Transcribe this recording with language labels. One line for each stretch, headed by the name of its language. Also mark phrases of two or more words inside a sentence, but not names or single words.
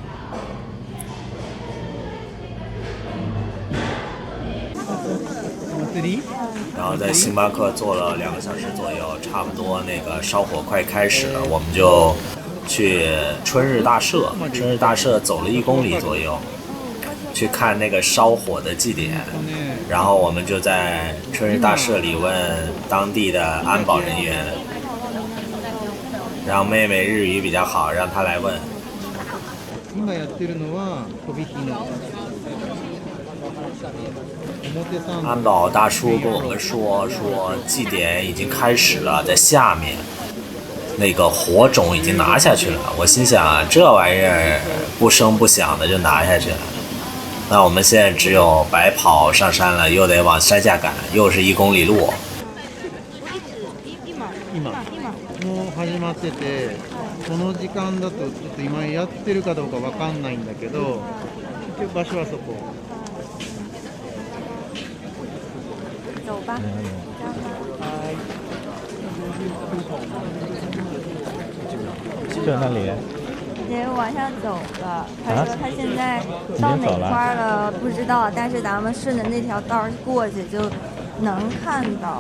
Chinese: 然后在星巴克坐了2个小时左右，差不多那个烧火快开始了，我们就去春日大社。春日大社走了1公里左右，去看那个烧火的祭典。然后我们就在春日大社里问当地的安保人员，让妹妹日语比较好，让她来问。
Japanese: 今やってるのは飛び火の
Chinese: 安保大叔跟我们说祭典已经开始了，在下面那个火种已经拿下去了。我心想这玩意儿不声不响的就拿下去了，那我们现在只有白跑上山了，又得往山下赶，又是1公里路。
Japanese: もう始まってて、この時間だとちょっと今やってるかどうかわかんないんだけど、結局場所はそこ。
Chinese: 走吧。就那里。得往上走了。他说他现在到哪块了不知道，但是咱们顺着那条道过去就能看到。